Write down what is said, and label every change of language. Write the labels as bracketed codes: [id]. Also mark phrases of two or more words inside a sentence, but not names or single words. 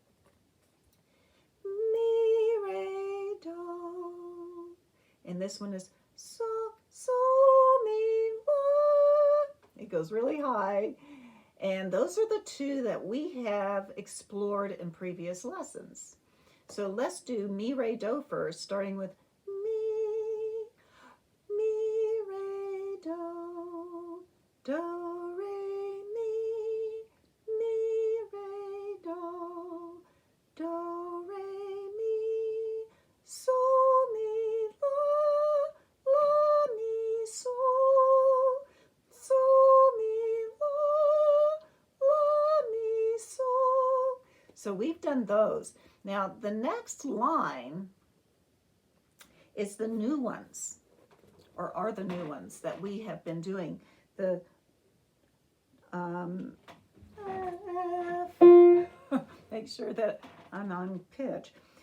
[en] Mi, re, do. And this one is so, so, mi, la. It goes really high. And those are the two that we have explored in previous lessons. So let's do mi, re, do first, starting with mi, re, do, do, re, mi, re, do, re, mi, so, mi, la, mi, so, mi, la, mi, so. So we've done those. Now the next line is the new ones, or are the new ones that we have been doing. The make sure that I'm on pitch.